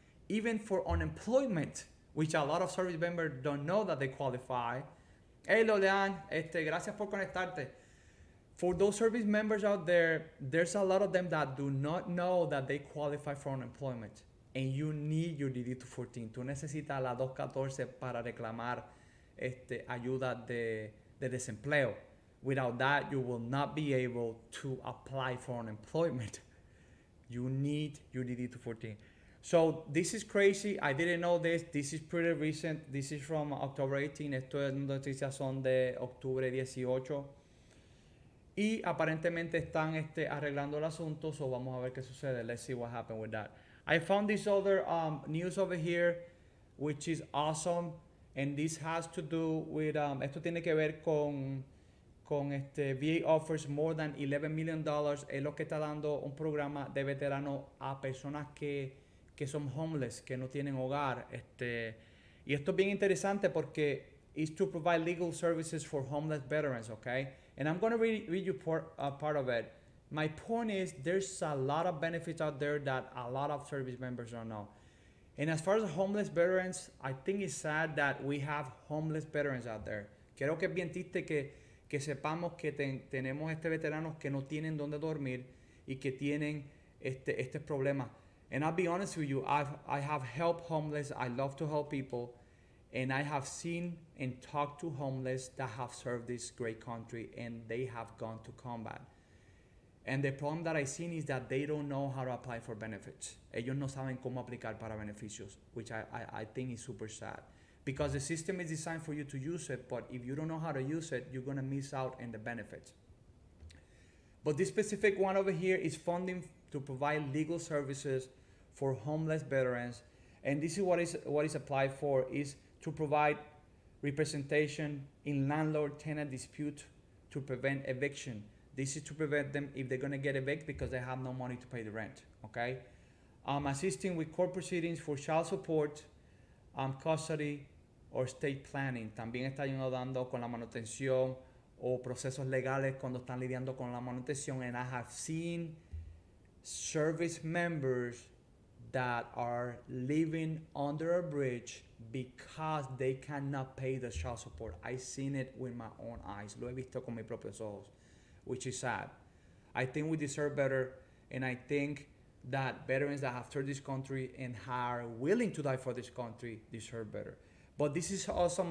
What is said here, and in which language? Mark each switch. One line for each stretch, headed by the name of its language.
English: Even for unemployment, which a lot of service members don't know that they qualify. Hey, Lolean,
Spanish: gracias por conectarte.
English: For those service members out there, there's a lot of them that do not know that they qualify for unemployment. And you need your DD-214.
Spanish: Tú necesitas la 214 para reclamar ayuda de desempleo.
English: Without that, you will not be able to apply for unemployment. You need your DD-214. So this is crazy. I didn't know this. This is pretty recent. This is from October 18.
Spanish: Estas noticias son de octubre 18. Y aparentemente están arreglando el asunto. So vamos a ver qué sucede.
English: Let's see what happened with that. I found this other news over here, which is awesome. And this has to do with,
Spanish: esto tiene que ver con
English: VA offers more than $11 million.
Spanish: Es lo que está dando un programa de veteranos a personas que son homeless, que no tienen hogar. Y esto es bien interesante porque it's to provide legal services for homeless veterans, okay?
English: And I'm going to read you part of it. My point is there's a lot of benefits out there that a lot of service members don't know. And as far as homeless veterans, I think it's sad that we have homeless veterans out there.
Spanish: Creo que es bien triste que sepamos que tenemos veteranos que no tienen dónde dormir y que tienen este problema.
English: And I'll be honest with you, I have helped homeless. I love to help people. And I have seen and talked to homeless that have served this great country and they have gone to combat. And the problem that I've seen is that they don't know how to apply for benefits.
Spanish: Ellos no saben cómo aplicar para beneficios,
English: which I think is super sad. Because the system is designed for you to use it, but if you don't know how to use it, you're going to miss out on the benefits. But this specific one over here is funding to provide legal services for homeless veterans. And this is what is applied for, is to provide representation in landlord-tenant dispute to prevent eviction. This is to prevent them if they're going to get evicted because they have no money to pay the rent, okay? Assisting with court proceedings for child support, custody, or state planning.
Spanish: También está ayudando con la manutención o procesos legales cuando están lidiando con la manutención.
English: And I have seen service members that are living under a bridge because they cannot pay the child support. I've seen it with my own eyes.
Spanish: Lo he visto con mis propios ojos,
English: which is sad. I think we deserve better, and I think that veterans that have served this country and are willing to die for this country deserve better. But this is awesome.